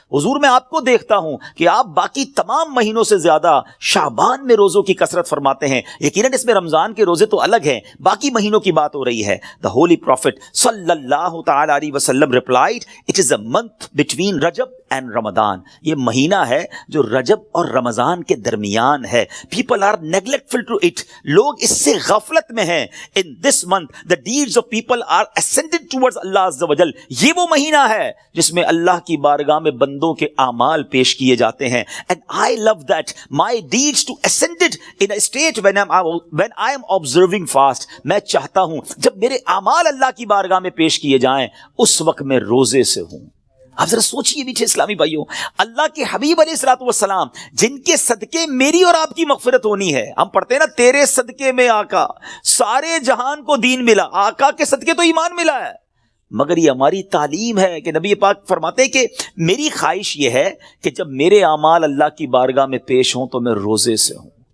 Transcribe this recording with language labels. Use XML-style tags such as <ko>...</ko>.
<ur>حضور میں آپ کو دیکھتا ہوں کہ آپ باقی تمام مہینوں سے زیادہ شعبان میں روزوں کی کثرت فرماتے ہیں۔ یقیناً اس میں رمضان کے روزے تو الگ ہیں، باقی مہینوں کی بات ہو رہی ہے۔</ur> <en>The Holy Prophet صلی اللہ تعالیٰ علیہ وسلم replied, it is a month between Rajab and Ramadan.</en> <ur>یہ مہینہ ہے جو رجب اور رمضان کے درمیان ہے۔</ur> <en>People are neglectful to it.</en> <ur>لوگ اس سے غفلت میں ہیں۔</ur> <en>In this month, the deeds of people are ascended towards Allah Azza wa Jal.</en> <ur>یہ وہ مہینہ ہے جس میں اللہ کی بارگاہ میں بندوں کے اعمال پیش کیے جاتے ہیں۔</ur> <en>And I love that my deeds to ascended in a state when I am observing fast.</en> <ur>میں چاہتا ہوں جب میرے اعمال اللہ کی بارگاہ میں پیش کیے جائیں اس وقت میں روزے سے ہوں۔ آپ ذرا سوچئے میٹھے اسلامی بھائیوں، اللہ کے حبیب علیہ الصلوۃ والسلام جن کے صدقے میری اور آپ کی مغفرت ہونی ہے۔ ہم پڑھتے ہیں نا تیرے صدقے میں آقا سارے جہان کو دین ملا، آقا کے صدقے تو ایمان ملا ہے۔ مگر یہ ہماری تعلیم ہے کہ نبی پاک فرماتے ہیں کہ میری خواہش یہ ہے کہ جب میرے اعمال اللہ کی بارگاہ میں پیش ہوں تو میں روزے سے ہوں۔</ur>